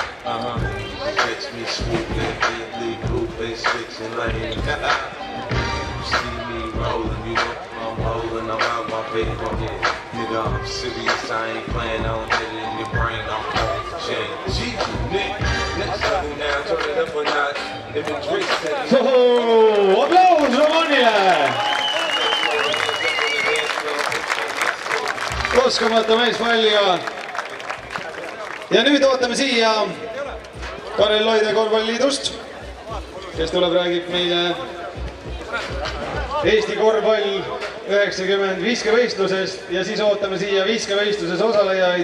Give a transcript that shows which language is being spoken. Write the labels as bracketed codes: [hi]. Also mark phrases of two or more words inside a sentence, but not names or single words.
[en] Catch me swooping, big blue face fixing lane. See me rolling, you know I'm holding, I'm out my paper, yeah. Nigga, I'm serious, I ain't playing, I don't hit it in your brain, I'm off the chain. G, Nick, next level now, turn it up a notch. If it drinks, [et] Aplaus Romanile! Oskamata meespallija. Ja nüüd ootame siia Karel Loide korvpalliliidust, kes tuleb räägib meile Eesti korvpall 90 viskevõistlusest ja siis ootame siia viskevõistluses osalejaid.